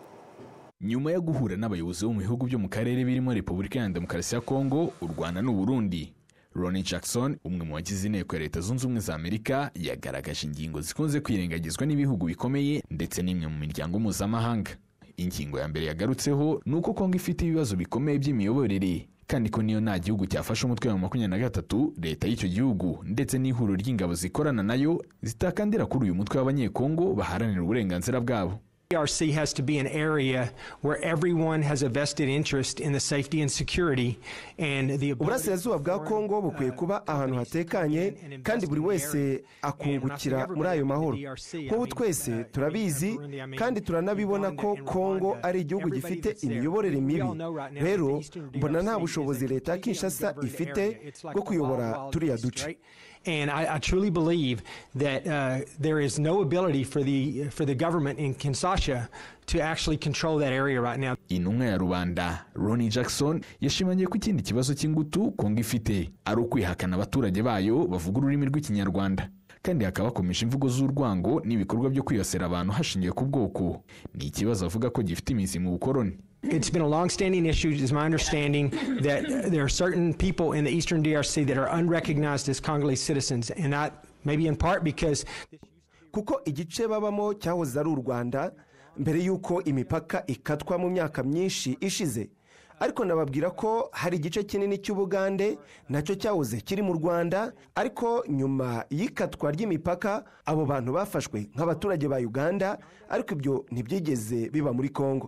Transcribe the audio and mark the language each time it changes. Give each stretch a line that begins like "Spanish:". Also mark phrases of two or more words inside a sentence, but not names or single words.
Kinyarwanda: Nyuma yo guhura n'abayobozi bo mu bihugu byo mu karere birimo Repubulika ya Demokarasi ya Kongo, u Rwanda n'u Burundi, Ronnie Jackson, umwe mu bagize inteko ya Leta Zunze Ubumwe za Amerika, yagaragaje ingingo zikunze kwirengagizwa n'ibihugu bikomeye ndetse n'imwe mu miryango mpuzamahanga. Ingingo ya mbere yagarutseho ni uko Kongo ifite ibibazo bikomeye by'imiyoborere, kandi ko niyo nta gihugu cyafashe umutwe wa 23 leta y'icyo gihugu ndetse n'ihuriro ry'ingabo zikorana nayo zitakandira kuri uyu mutwe w'abanyekongo baharanira uburenganzira bwabo.
English: DRC has to be an area where everyone has a vested interest in the safety and security and the
Kinyarwanda: Uburasirazuba bwa Kongo bukwiye kuba ahantu hatekanye kandi buri wese akungukira muri ayo mahoro. Nk'ubu twese turabizi kandi turanabibona ko Kongo ari igihugu gifite imiyoborere mibi. Rero mbona nta bushobozi leta ya Kinshasa ifite bwo kuyobora turiya duce.
English: And I truly believe that there is no ability for the government in Kinshasa to actually control that area right now.
Kinyarwanda: Intumwa ya rubanda Ronnie Jackson yashimangiye ko ikindi kibazo cy'ingutu Kongo ifite ari ukwihakana abaturage bayo bavuga ururimi rw'ikinyarwanda, kandi hakaba hakomeje imvugo z'urwango n'ibikorwa byo kwiyasera abantu hashingiye ku bwoko. Ni ikibazo avuga ko gifite imizi mu bukoroni.
English: It's been a long-standing issue. It is my understanding that there are certain people in the eastern DRC that are unrecognized as Congolese citizens, and that maybe in part because
Kinyarwanda: kuko igice babamo cyahoze ari u Rwanda mbere yuko imipaka ikatwa mu myaka myinshi ishize, ariko nababwira ko hari igice kinini cy'Ubugande nacyo cyahoze kiri mu Rwanda, ariko nyuma y'ikatwa ry'imipaka abo bantu bafashwe nk'abaturage ba Uganda, ariko ibyo ntibyigeze biba muri Kongo.